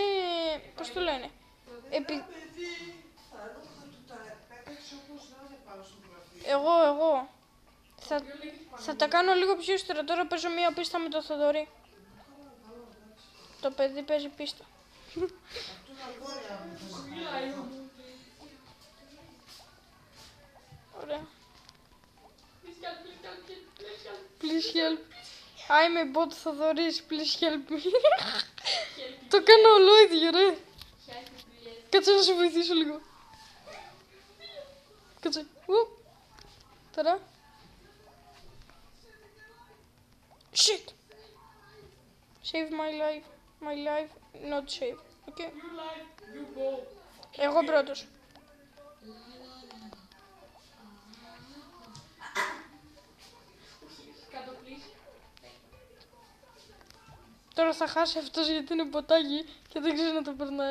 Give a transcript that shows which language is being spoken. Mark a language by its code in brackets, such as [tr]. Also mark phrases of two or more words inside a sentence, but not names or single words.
[el] πώς το λένε. Εγώ. Θα τα κάνω λίγο πιο ύστερα. Τώρα παίζω μία πίστα με το Θοδωρή. Το παιδί παίζει πίστα. Ωραία. [en] Please help. I'm a bot Θοδωρής. Please help me. [el] Το κάνω ολόιδιο, ρε. Κάτσε να σε βοηθήσω λίγο. Κάτσε. Τώρα. [en] Shit. Save my life. My life not save. Okay. [el] Εγώ πρώτος. Κάτω please. Τώρα θα χάσει αυτός γιατί είναι ποτάκι και δεν ξέρει να το περνάει.